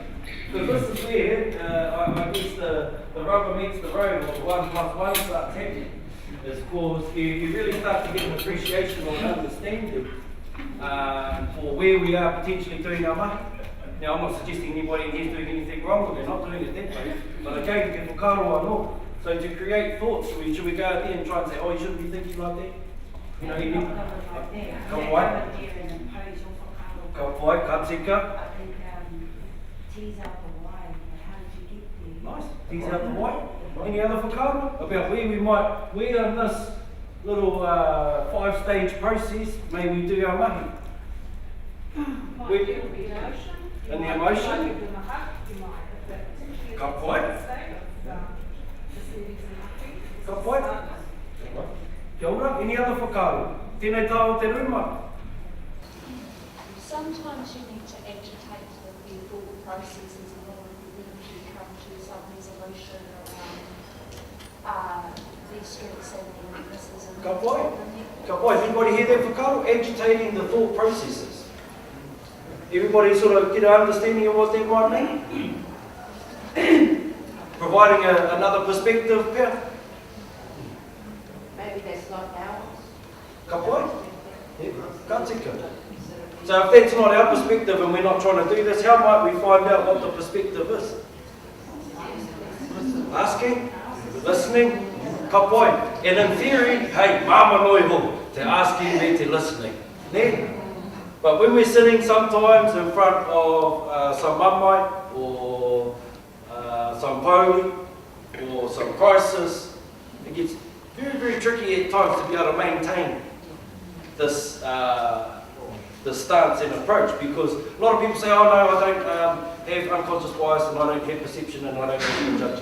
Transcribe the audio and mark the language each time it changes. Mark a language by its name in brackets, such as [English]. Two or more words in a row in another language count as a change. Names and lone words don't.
[English] Because this is where, I guess the rubber meets the road, or the 1 plus 1 starts happening. Is because you really start to get an appreciation or an understanding for where we are potentially doing our mahi. Now, I'm not suggesting anybody in here is doing anything wrong, or they're not doing it that way, but again, get [Māori] whakaaro anō. [English] So to create thoughts, should we go out there and try and say, oh, you shouldn't be thinking like that? You know, you need [Māori] ka wai, ka tika. [English] Tease out the why, how did you get there? Nice, tease out the why. Any other whakaaro about where in this little 5-stage process may we do our mahi? And the emotion? [Māori] Ka pai? Ka pai? Kia ora, [English] any other [Māori] whakaaro? Tēnei tāu te ruma. [English] Sometimes you need to agitate the thought processes in order for them to come to some resolution around their strengths and their weaknesses. [Māori] Ka pai? Ka pai, [English] anybody hear that whakaaro? Agitating the thought processes. Everybody sort of get an understanding of what that might mean? Providing another perspective, yeah. Maybe that's not ours. [Māori] Ka pai? Yeah, ka tika. [English] So if that's not our perspective and we're not trying to do this, how might we find out what the perspective is? Asking, listening, [Māori] ka pai. [English] And in theory, hey, [Māori] mama noi ho, te [English] asking [Māori] me te [English] listening. Ne? But when we're sitting sometimes in front of some mamai or some pauri or some crisis, it gets very, very tricky at times to be able to maintain this the stance and approach, because a lot of people say, oh no, I don't have unconscious bias and I don't have perception and I don't have human judgments.